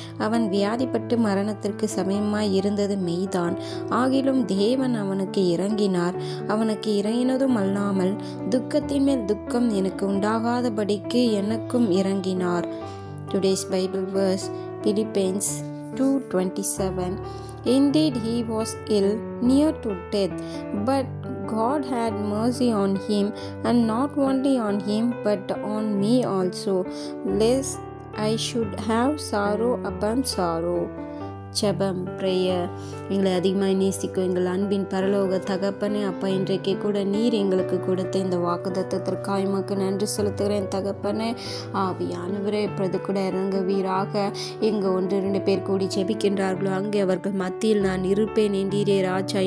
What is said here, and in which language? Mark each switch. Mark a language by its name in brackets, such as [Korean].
[Tamil] அவன் வியாதிப்பட்டு மரணத்திற்கு சமயமாய் இருந்தது மெய்தான், ஆகிலும் தேவன் அவனுக்கு இறங்கினார். அவனுக்கு இறங்கினதும் அல்லாமல் துக்கத்தின் மேல் துக்கம் எனக்கு உண்டாகாதபடிக்கு எனக்கும் இறங்கினார். [English] Today's Bible verse Philippians 2:27. Indeed, he was ill, near to death, but God had mercy on him, and not only on him, but on me also, lest I should have sorrow upon sorrow. [Tamil] ஜெபம், prayer. எங்களை அதிகமாக நேசிக்கும் எங்கள் அன்பின் பரலோக தகப்பனே, அப்பா, இன்றைக்கு கூட நீர் எங்களுக்கு கொடுத்த இந்த வாக்குத்தத்தத்திற்காக உமக்கு நன்றி செலுத்துகிறேன் தகப்பனே. ஆவியானவரே, இப்பொழுது கூட இறங்குவீராக. எங்கே 1-2 பேர் கூடி ஜெபிக்கின்றார்களோ அங்கே அவர்கள் மத்தியில் நான் இருப்பேன் என்றீரே ராஜா.